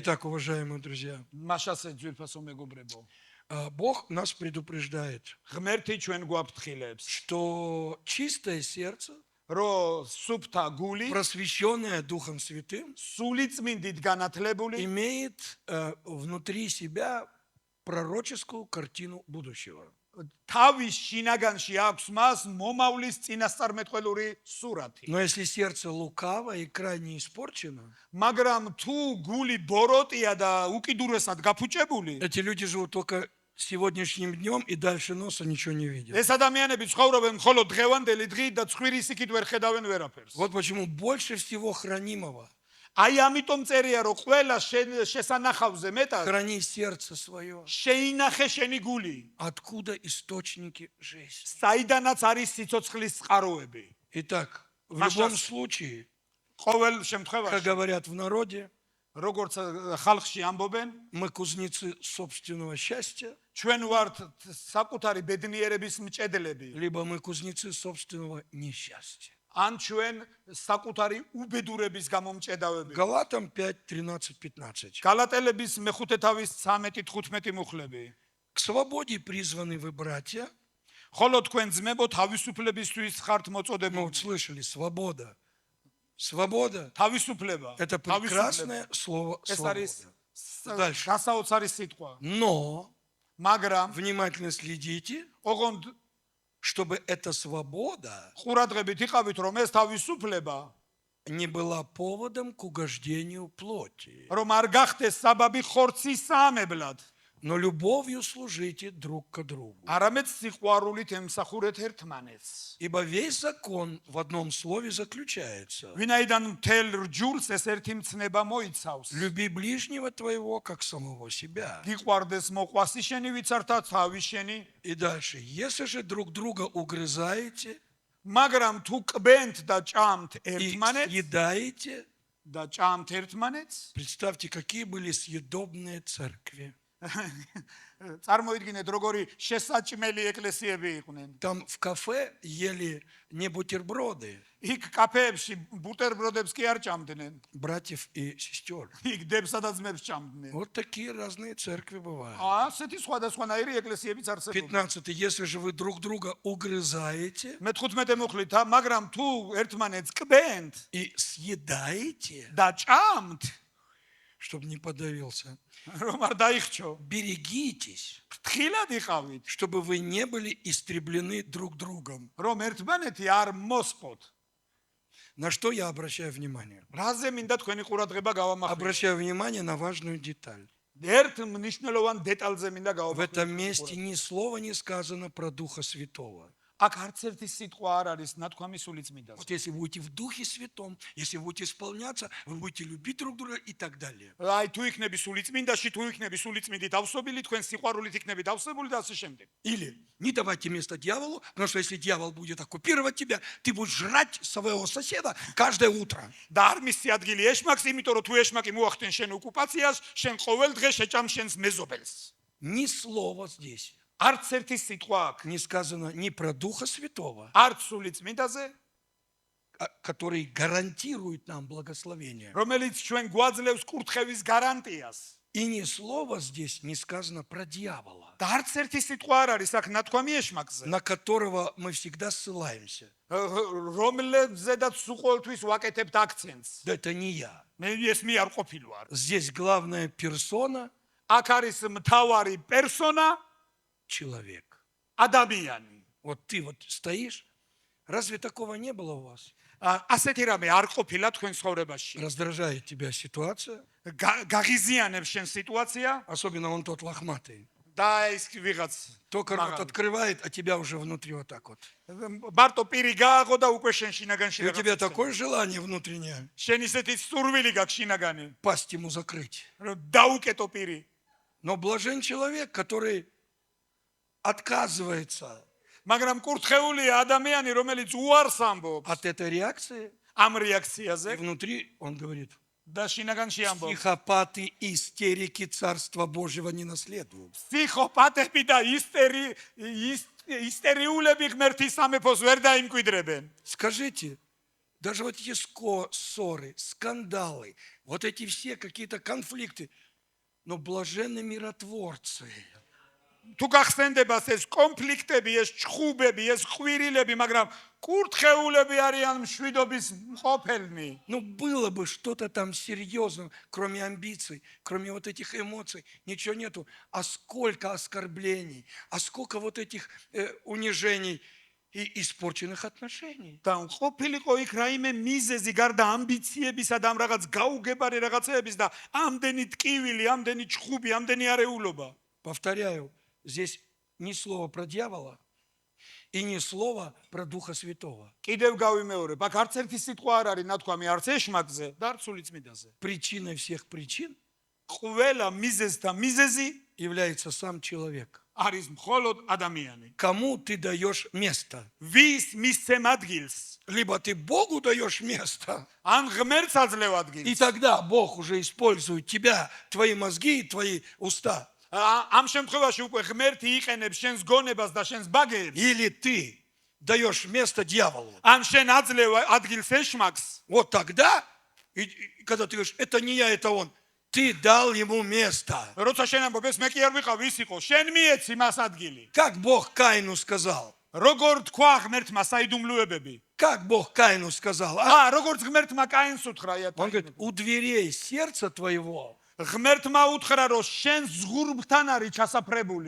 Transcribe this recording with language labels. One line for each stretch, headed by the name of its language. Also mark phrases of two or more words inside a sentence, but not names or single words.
Russian: Итак, уважаемые друзья,
Georgian: მაშასე ძვირფასო მეგობრებო.
Russian: Бог нас предупреждает,
Georgian: ღმერთი ჩვენ გვაფრთხილებს,
Russian: что чистое сердце,
Georgian: რომ სუფთა გული,
Russian: просвещенное Духом Святым,
Georgian: სული წმინდით განათლებული,
Russian: имеет внутри себя пророческую картину будущего.
Georgian: თავის შინაგანში აქვს მას მომავლის წინასწარმეტყველური სურათი.
Russian: Но если сердце лукаво и крайне испорчено,
Georgian: მაგრამ თუ გული ბოროტია და უკიდურესად გაფუჭებული,
Russian: эти люди живут только сегодняшним днем и дальше носа ничего не видят.
Georgian: ეს ადამიანები ცხოვრობენ მხოლოდ დღევანდელი დღით და ცხვირის იქით ვერ ხედავენ ვერაფერს.
Russian: Вот почему больше всего хранимого
Georgian: აი ამიტომ წერია რომ ყველა შესანახავზე მეტად
Russian: храни сердце свое.
Georgian: შეინახე შენი გული.
Russian: Откуда источники жизни?
Georgian: საიდანაც არის სიცოცხლის წყაროები.
Russian: Итак, в Маша- любом случае,
Georgian: ყოველ
Russian: как
Georgian: შემთხვევაში
Russian: говорят в народе,
Georgian: როგორც ხალხში ამბობენ,
Russian: мы кузнецы собственного счастья,
Georgian: ჩვენ ვართ საკუთარი ბედნიერების მჭედლები.
Russian: либо мы кузнецы собственного несчастья.
Georgian: ან ჩვენ საკუთარი უბედურების გამომჭედავები.
Russian: Галатам 5, 13, 15.
Georgian: გალატელების მეხუთე თავის 13-15 მუხლები.
Russian: К свободе призваны вы, братья.
Georgian: ხოლო თქვენ ძმებო თავისუფლებისთვის ხართ
Russian: Мы
Georgian: მოწოდებული.
Russian: вот слышали, свобода. Свобода
Georgian: თავისუფლება.
Russian: – это прекрасное слово
Georgian: ეს
Russian: «свобода».
Georgian: არის
Russian: Дальше.
Georgian: გასაოცარი სიტყვა.
Russian: Но
Georgian: მაგრამ
Russian: внимательно следите,
Georgian: ოღონდ
Russian: чтобы эта свобода
Georgian: ყურადღებით იყავით რომ ეს თავისუფლება
Russian: не была поводом к угождению плоти,
Georgian: რომ არ გახდეს საბაბი ხორცის საამებლად.
Russian: но любовью служите друг к другу.
Georgian: არამედ სიყვარულით ემსახურეთ ერთმანეთს.
Russian: Ибо весь закон в одном слове заключается:
Georgian: ვინაიდან მთელ რჯულს ეს ერთი მცნება მოიცავს.
Russian: люби ближнего твоего, как самого себя.
Georgian: გიყვარდეს მოყვასი შენი ვიცართა თავი შენი.
Russian: И дальше, если же друг друга угрызаете
Georgian: მაგრამ თუ კბენთ და ჭამთ
Russian: и
Georgian: ერთმანეთს
Russian: съедаете,
Georgian: და ჭამთ ერთმანეთს,
Russian: представьте, какие были съедобные церкви.
Georgian: წარმოიდგინეთ როგორი შესაჭმელი ეკლესიები იყვნენ.
Russian: Там в кафе ели не бутерброды
Georgian: იქ კაფეებში ბუტერბროდებს კი არ ჭამდნენ.
Russian: братьев и сестер.
Georgian: იქ დებსა და ძმებს ჭამდნენ.
Russian: Вот такие разные церкви бывают.
Georgian: ასეთი სხვადასხვანაირი ეკლესიებიც არსებობს.
Russian: 15. Если же вы друг друга угрызаете
Georgian: მე-15 მუხლით, მაგრამ თუ ერთმანეთს კბენთ
Russian: и съедаете,
Georgian: და ჭამთ,
Russian: чтобы не подавился,
Georgian: რომ არ დაიხჩო,
Russian: берегитесь,
Georgian: ფრთხილად იყავით,
Russian: чтобы вы не были истреблены друг другом.
Georgian: რომ ერთმანეთი არ მოსყოთ.
Russian: На что я обращаю внимание?
Georgian: რაზე მინდა თქვენი ყურადღება გავამახვილო?
Russian: Обращаю внимание на важную деталь.
Georgian: ერთ მნიშვნელოვან დეტალზე მინდა
Russian: В этом
Georgian: გავამახვილო.
Russian: месте ни слова не сказано про Духа Святого.
Georgian: აქ არც ერთი სიტყვა არ არის ნათქვამი სულიწმიდას.
Russian: Вот если вы будете в Духе Святом, если вы будете исполняться, вы будете любить друг друга и так далее.
Georgian: აი თუ იქნები სულიწმინდაში, თუ იქნები სულიწმიდით ავსობილი, თქვენ სიყვარულით იქნები დავსებული და ასე შემდეგ.
Russian: Или не давайте место дьяволу, потому что если дьявол будет оккупировать тебя, ты будешь жрать своего соседа каждое утро.
Georgian: და არ მისი ადგილი ეშმაკს, იმიტომ რომ თუ ეშმაკი მოახდენ შენ ოკუპაციას, შენ ყოველ დღე შეჭამ შენს მეზობელს.
Russian: Ни слова здесь
Georgian: არც ერთი სიტყვა აქ.
Russian: не сказано ни про Духа Святого,
Georgian: არც სულიწმინდაზე,
Russian: который гарантирует нам благословение.
Georgian: რომელიც ჩვენ გვაძლევს კურთხევის გარანტიას.
Russian: И ни слова здесь не сказано про дьявола,
Georgian: და არც ერთი სიტყვა არ არის აქ ნათქვამი ეშმაკზე.
Russian: на которого мы всегда ссылаемся.
Georgian: რომლებზედაც უყოლთვის ვაკეთებთ აქცენტს.
Russian: Да это не я.
Georgian: მე ეს მე არ ყოფილვარ.
Russian: Здесь главная персона
Georgian: აქ არის მთავარი პერსონა,
Russian: человек.
Georgian: ადამიანი.
Russian: Вот ты вот стоишь, разве такого не было у вас?
Georgian: ასეთი რამე არ ყოფილა თქვენ ცხოვრებაში.
Russian: Раздражает тебя ситуация,
Georgian: გაღიზიანებს შენ სიტუაცია
Russian: особенно он тот лохматый.
Georgian: და ის ვიღაც
Russian: Только рот открывает, а тебя уже внутри вот так вот.
Georgian: მარტო პირი გააღო და უკვე შენ შინაგანში
Russian: И у тебя
Georgian: რაღაცა.
Russian: такое желание внутреннее
Georgian: შენ ისეთი სურვილი გაქვს შინაგანი,
Russian: пасть ему закрыть.
Georgian: რომ დაუკეტო პირი.
Russian: Но блажен человек, который отказывается
Georgian: მაგრამ კურთხეულია ადამიანი, რომელიც უარს ამბობს
Russian: от этой реакции,
Georgian: ამ
Russian: и
Georgian: რეაქციაზე
Russian: внутри он говорит:
Georgian: და შინაგანში ამბობს.
Russian: психопаты и истерики Царства Божьего не наследуют.
Georgian: ფსიქოპათები და ისტერიულები ღმერთის სამეფოს ვერ დაიმკვიდრებენ.
Russian: Скажите, даже вот эти ссоры, скандалы, вот эти все какие-то конфликты, но блаженны миротворцы.
Georgian: თუ გახსენდებას ეს კონფლიქტები, ეს ჭხუბები, ეს ხვირილები, მაგრამ კურთხეულები არიან მშვიდობის მყოფელნი.
Russian: Ну, было бы что-то там серьезное, кроме амбиций, кроме вот этих эмоций, ничего нету. А сколько оскорблений, а сколько вот этих унижений и испорченных отношений.
Georgian: და ყოფილიყო იქ რაიმე მიზეზი გარდა ამბიციებისა და ამ რაღაც გაუგებარი რაღაცეების და ამდენი ტკივილი, ამდენი ჭხუბი, ამდენი არეულობა.
Russian: Повторяю, здесь ни слова про дьявола и ни слова про Духа Святого.
Georgian: კიდევ გავიმეორებ, აქ არც ერთი სიტყვა არ არის ნათქვამი არც ეშმაკზე და არც სული წმინდაზე.
Russian: Причиной всех причин
Georgian: ყველა მიზეზთა მიზეზი
Russian: является сам человек.
Georgian: არის მხოლოდ ადამიანი.
Russian: Кому ты даешь место?
Georgian: ვის მისცემ ადგილს?
Russian: Либо ты Богу даешь место,
Georgian: ან ღმერთს აძლევ
Russian: и
Georgian: ადგილს?
Russian: тогда Бог уже использует тебя, твои мозги и твои уста.
Georgian: ამ შემთხვევაში უკვე ღმერთი იყენებს შენს გონებას და შენს ბაგეებს.
Russian: Или ты даешь место дьяволу.
Georgian: ან შენ აძლევ ადგილს ეშმაკს?
Russian: Вот тогда, и когда ты говоришь, это не я, это он, ты дал ему место.
Georgian: როცა შენ ამბობ, ეს მე კი არ ვიყავ, ის იყო. შენ მიეცი მას ადგილი.
Russian: Как Бог Каину сказал?
Georgian: როგორ თქვა ღმერთმა საიდუმლოებები?
Russian: Как Бог Каину сказал? А?
Georgian: როგორც ღმერთმა კაინს უთხრა,
Russian: Он говорит, у дверей сердца твоего
Georgian: ღმერთმა უთხრა, რომ შენ ზღურბთან არის ჩასაფრებული.